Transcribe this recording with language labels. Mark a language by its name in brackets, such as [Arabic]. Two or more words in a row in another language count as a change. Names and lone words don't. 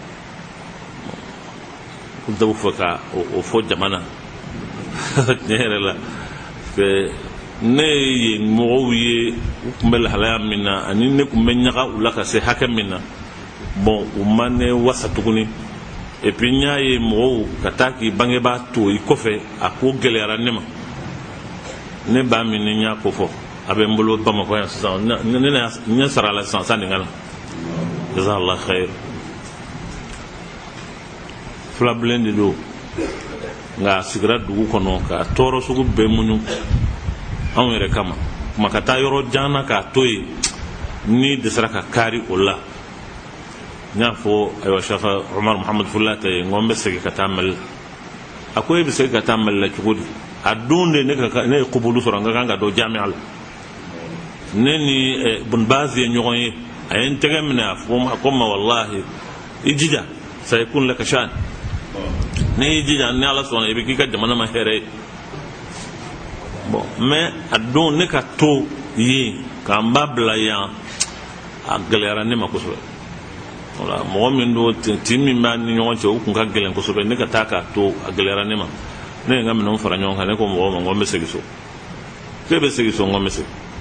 [Bambara] n tɛ fɛ ka o fɔ jamana tiɲɛ yɛrɛ la ne ye mɔgɔw ye u tun bɛ lahalaya min na ani ne tun bɛ ɲaga u la ka se hakɛ min na bon u ma ne wasa tuguni [French] et puis [Bambara] n y'a ye mɔgɔw ka taa k'i bangebaa to i kɔfɛ a ko gɛlɛyara ne ma ne b'a min ni n y'a ko fɔ a bɛ n bolo Bamakɔ yan sisan n ɲɛ sara a la sisan sanni ka na [Arabic] جزاك الله خيرا [Bambara] filabilen de don nka a sigira dugu kɔnɔ ka tɔɔrɔ sugu bɛɛ muɲu anw yɛrɛ kama kuma ka taa yɔrɔ jan na k'a to yen ni dɛsɛra ka kari o la n y'a fɔ ayiwa Sheikh Umar Muhammad Fullata ye n ko n bɛ segin ka taa Mali la a ko e bɛ segin ka taa Mali la cogo di a don de ne ye kubulu sɔrɔ n ka kan ka don jamiya la ne ni Bun Baz ye ɲɔgɔn ye a ye n tɛgɛ minɛ a ko n ma wallahi i jija sayakun laka shan ne y'i jija ni Ala sɔnna i bɛ k'i ka jamana ma hɛrɛ ye bon mais a don ne ka to yen k'an ba bila yan a gɛlɛyara ne ma kosɛbɛ voilà mɔgɔ min don tin min b'a ni ɲɔgɔn cɛ o tun ka gɛlɛn kosɛbɛ ne ka taa k'a to a gɛlɛyara ne ma ne ye n ka minɛnw fara ɲɔgɔn kan ne ko mɔgɔw ma n ko n bɛ segin so k'e bɛ segin so n ko n bɛ segin